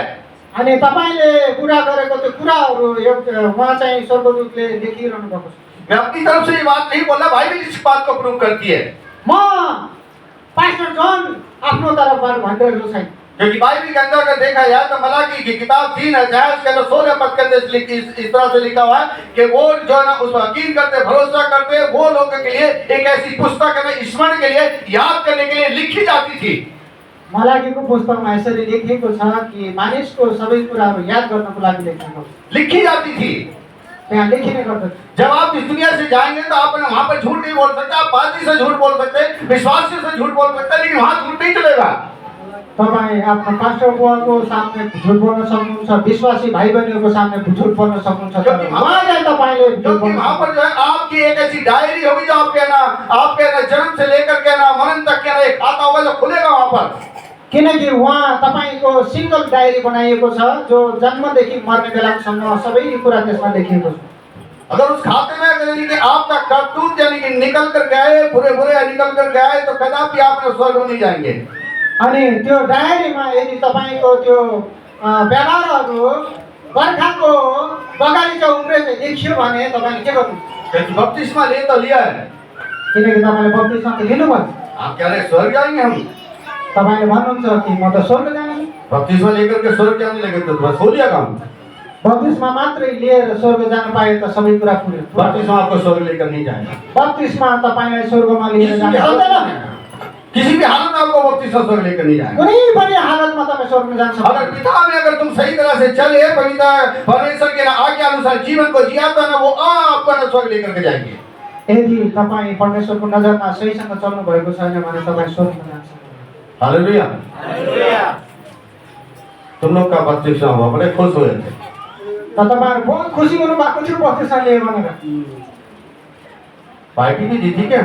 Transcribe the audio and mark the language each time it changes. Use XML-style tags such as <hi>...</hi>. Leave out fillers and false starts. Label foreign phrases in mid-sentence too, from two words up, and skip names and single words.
<ne>अनि तपाईँले कुरा गरेको त्यो कुराहरू उहाँ चाहिँ स्वर्गदूतले लेखिरहनु भएको छ।</ne> <hi>मैं अपनी तरफ से ये बात नहीं बोला, बाइबल इस बात को प्रूव करती है,</hi> <ne>म पास्टर जन आफ्नो तर्फबाट भनिरहेको छैन,</ne> <hi>क्योंकि बाइबल के अंदर अगर देखा जाए तो मलाकी की किताब 3 अध्याय उसके अंदर 16 पद के अंदर इस तरह से लिखा हुआ है कि वो जो है ना उस पर यकीन करते, भरोसा करते, वो लोगों के लिए एक ऐसी पुस्तक है स्मरण के लिए, याद करने के लिए लिखी जाती थी।</hi> <ne>मलाकीको पुस्तकमा यसरी लेखिएको छ कि मानिसको सबै कुराहरू याद गर्नको लागि लेखिएको छ,</ne> <hi>लिखी जाती थी।</hi> <ne>त्यहाँ लेखिने गर्दछ।</ne> <hi>जब आप इस दुनिया से जाएंगे तो आप वहां पर झूठ नहीं बोल सकते, आप पादरी से झूठ बोल सकते, विश्वासी से झूठ बोल सकते, लेकिन वहां झूठ नहीं चलेगा।</hi> <ne>तपाईँ आफ्नो पास्टर बुवाको सामने झुट बोल्न सक्नुहुन्छ, विश्वासी भाइ बहिनीहरूको सामने झुट बोल्न सक्नुहुन्छ, तर वहाँ चाहिँ तपाईँले झुट</ne> <hi>क्योंकि</hi> <ne>बोल्न</ne> <hi>वहां पर जो है आपकी एक ऐसी डायरी होगी जो आपके ना जन्म से लेकर के ना मरण तक के ना एक खाता होगा जो खुलेगा वहां पर,</hi> <ne>किनकि उहाँ तपाईँको सिंगल डायरी बनाइएको छ जो जन्मदेखि मर्ने बेलासम्म सबै कुरा त्यसमा लेखिएको छ।</ne> <hi>अगर उस खाते में अगर यानी कि आपका करतूत यानी कि निकल कर गए, बुरे बुरे निकल कर गए, तो कदापि आप स्वर्ग नहीं जाएंगे।</hi> <ne>अनि त्यो डायरीमा यदि तपाईँको त्यो व्यवहारहरू बर्खाको बगालीचा उम्रे चाहिँ देखियो भने तपाईँले के गर्नु?</ne> <hi>क्योंकि बपतिस्मा ले तो लिया है,</hi> <ne>किनकि तपाईँले बत्तिसमा त लिनुभयो।</ne> <hi>आप कह रहे हैं स्वर्ग जाएंगे हम?</hi> <ne>तपाईँले भन्नुहुन्छ कि म त स्वर्ग जाने।</ne> <hi>बपतिस्मा लेकर के स्वर्ग जाने लगे तो बस हो लिया काम।</hi> <ne>बत्तिसमा मात्रै लिएर स्वर्ग जान पाए त सबै कुरा पुग्यो।</ne> <hi>बपतिस्मा आपको स्वर्ग लेकर नहीं जाएगा,</hi> <ne>बत्तिसमा तपाईँलाई स्वर्गमा लिएर</ne> <hi>किसी</hi> <ne>जान</ne> <hi>भी हालत</hi> <ne>सक्दैन।</ne> <hi>में, किसी भी हालत में आपको बपतिस्मा स्वर्ग लेकर नहीं जाएगा।</hi> <ne>कुनै पनि हालतमा तपाईँ स्वर्गमा जान</ne> <hi>अगर</hi> <ne>सक्दैन।</ne> <hi>पिता में अगर तुम सही तरह से चले, पवित्र परमेश्वर के आज्ञा अनुसार जीवन को जिया तो ना वो आपको ना स्वर्ग लेकर के जाएंगे।</hi> <ne>यदि तपाईँ परमेश्वरको नजरमा सहीसँग चल्नु भएको छैन भने तपाईँ स्वर्गमा जान्छ। हालेलुया। हालेलुया।</ne> <hi>तुम लोग का बपतिस्मा हुआ, बड़े खुश हुए थे।</hi> <ne>त तपाईँहरू बहुत खुसी हुनु भएको थियो बत्तिसमा लिए भनेर।</ne> <hi>पार्टी भी दी थी क्या</hi>